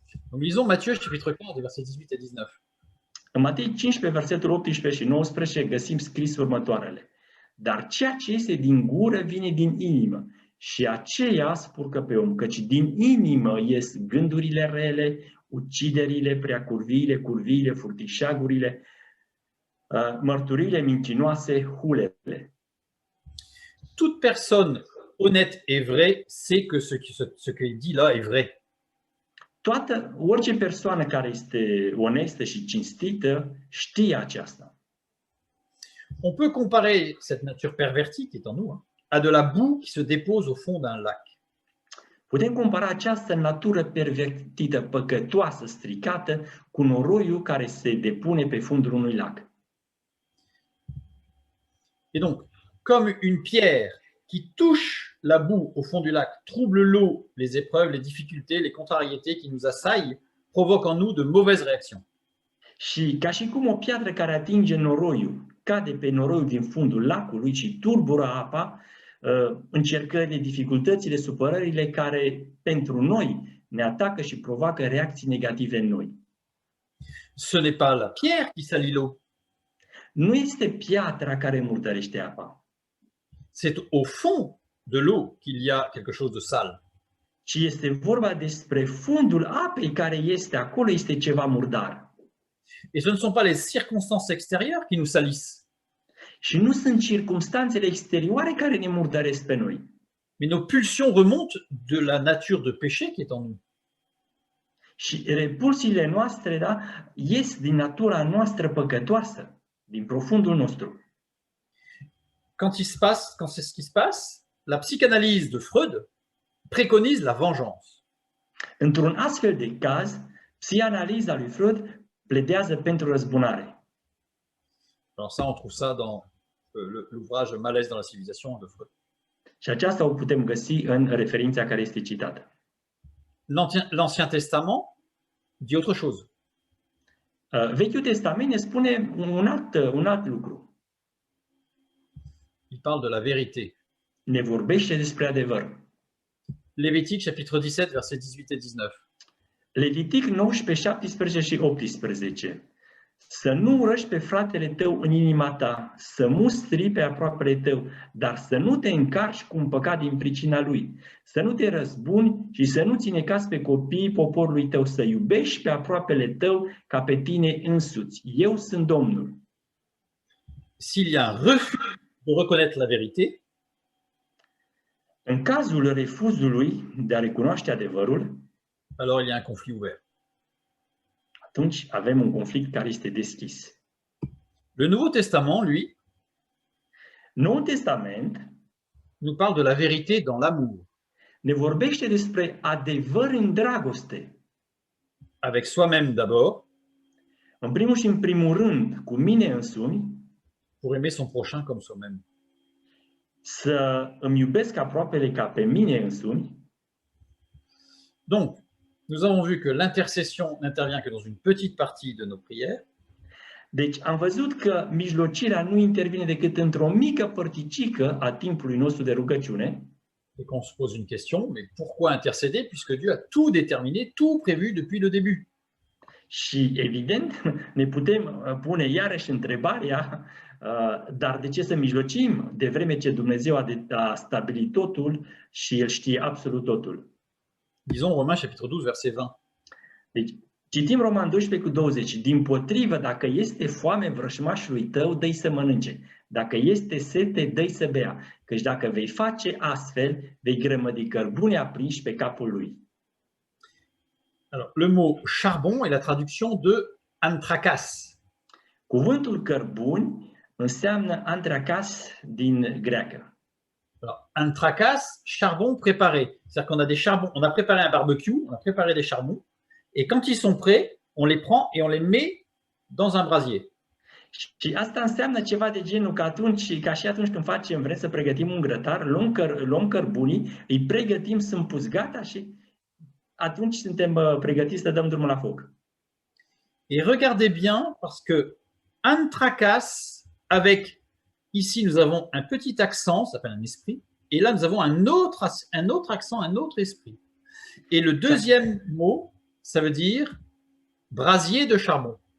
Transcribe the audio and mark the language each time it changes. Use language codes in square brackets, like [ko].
[fr] Donc lisons Matthieu chapitre 4, versets 18 et 19. [ro] În Matei 15, versetul 18 și 19 găsim scris următoarele. Dar ceea ce este din gură vine din inimă și aceea spurcă pe om, căci din inimă ies gândurile rele, uciderile, preacurviile, curviile, furtișagurile, mărturile mincinoase, hulele. [fr] Toute personne honnête et vraie sait que ce qui est dit là est vrai. [ro] Orice persoană care este onestă și cinstită știe aceasta. [fr] On peut comparer cette nature pervertie qui est en nous à de la boue qui se dépose au fond d'un lac. [ro] Putem compara această natură pervertită, păcătoasă, stricată, cu noroiul care se depune pe fundul unui lac. [fr] Et donc, comme une pierre qui touche la boue au fond du lac, trouble l'eau, les épreuves, les difficultés, les contrariétés qui nous assaillent, provoquent en nous de mauvaises réactions. [ro] Și ca și cum o piatră care atinge noroiul, cade pe noroiul din fundul lacului și turbură apa, încercările, dificultățile, supărările care pentru noi ne atacă și provoacă reacții negative în noi. [fr] Ce n'est pas la pierre qui salit l'eau, [ro] Nu este piatra care murdărește apa, [fr] c'est au fond de l'eau qu'il y a quelque chose de sale. [ro] ci este vorba despre fundul apei care este acolo, este ceva murdar. [fr] Et ce ne sont pas les circonstances extérieures qui nous salissent, [ro] Și nu sunt circumstanțele exterioare care ne murdăresc pe noi, [fr] mais nos pulsions remontent de la nature de péché qui est en nous. [ro] și repulsiile noastre, da, ies din natura noastră păcătoasă, din profundul nostru. [fr] Quand c'est ce qui se passe, la psychanalyse de Freud préconise la vengeance. [ro] Într-un astfel de caz, psianaliza lui Freud pledează pentru răzbunare. [fr] Alors ça, on trouve ça dans l'ouvrage Malaise dans la civilisation de Freud. [ro] Și aceasta o putem găsi în referința care este citată. [fr] L'Ancien Testament dit autre chose. [ro] Vechiul Testament ne spune un alt lucru. [fr] Il parle de la vérité. [ro] Ne vorbește despre adevăr. [fr] Lévitique, chapitre 17, versets 18 et 19. [ro] Levitic 19, 17 și 18. Să nu urăști pe fratele tău în inima ta, să mustri pe aproapele tău, dar să nu te încarci cu un păcat din pricina lui, să nu te răzbuni și să nu ți necați pe copiii poporului tău, să iubești pe aproapele tău ca pe tine însuți. Eu sunt Domnul. [fr] S'il y a un refus de reconnaître la vérité, [ro] În cazul refuzului de a recunoaște adevărul, [fr] alors il y a un conflit ouvert. [ro] atunci avem un conflict care este deschis. [fr] Le Nouveau Testament, lui, [ro] Noul Testament [fr] nous parle de la vérité dans l'amour, [ro] ne vorbește despre adevăr în dragoste. [fr] avec soi-même d'abord, [ro] În primul și în primul rând, cu mine însumi, [fr] pour aimer son prochain comme soi-même. [ro] să îmi iubesc aproapele ca pe mine însumi. [fr] Donc, nous avons vu que l'intercession n'intervient que dans une petite partie de nos prières, [ro] Deci am văzut că mijlocirea nu intervine decât într-o mică părticică a timpului nostru de rugăciune. [fr] et qu'on se pose une question, mais pourquoi intercéder puisque Dieu a tout déterminé, tout prévu depuis le début? [ro] Și evident ne putem pune iarăși întrebarea, dar de ce să mijlocim de vreme ce Dumnezeu a stabilit totul și El știe absolut totul? [fr] Disons Romains chapitre 12, verset 20. [ro] Deci, citim Roman 12 cu 20. Dimpotrivă, dacă este foame vrășmașului tău, dă-i să mănânce. Dacă este sete, dă-i să bea. Căci dacă vei face astfel, vei grămădi cărbune aprinși pe capul lui. [fr] Alors, le mot charbon est la traduction de anthracas. [ro] Cuvântul cărbuni înseamnă anthracas din greacă. [fr] Alors, anthracas, charbon préparé. C'est-à-dire qu'on a des charbons, on a préparé un barbecue, on a préparé des charbons, et quand ils sont prêts, on les prend et on les met dans un brasier. [ro] Și asta înseamnă ceva de genul că atunci, ca și atunci când vrem să pregătim un grătar, luăm cărbunii, îi pregătim, sunt pus gata și atunci suntem pregătiți să dăm drumul la foc. [fr] Et regardez bien, parce que anthracas, avec, ici nous avons un petit accent, ça s'appelle un esprit, et là nous avons un autre accent, un autre esprit. Et le deuxième mot, ça veut dire brasier de charbon.